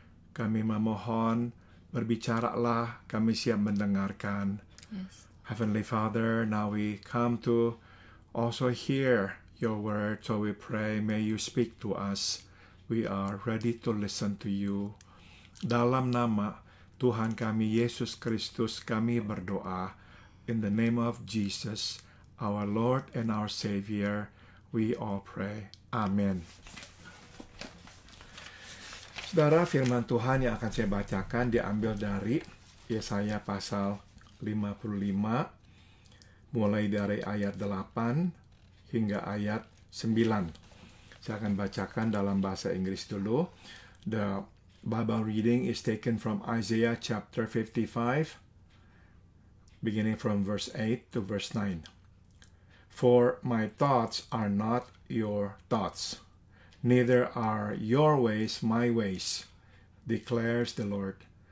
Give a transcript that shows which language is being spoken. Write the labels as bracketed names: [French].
[Indonesian] Kami memohon, berbicaralah, kami siap mendengarkan. [English] Yes. Heavenly Father, now we come to also hear your word, so we pray, may you speak to us. We are ready to listen to you. [Indonesian] Dalam nama Tuhan kami Yesus Kristus kami berdoa. [English] In the name of Jesus, our Lord and our Savior, we all pray. Amen. [Indonesian] Saudara, firman Tuhan yang akan saya bacakan diambil dari Yesaya pasal 55, mulai dari ayat 8 hingga ayat 9. Saya akan bacakan dalam bahasa Inggris dulu. [English] The Bible reading is taken from Isaiah chapter 55, beginning from verse 8 to verse 9. For my thoughts are not your thoughts, neither are your ways my ways, declares the Lord.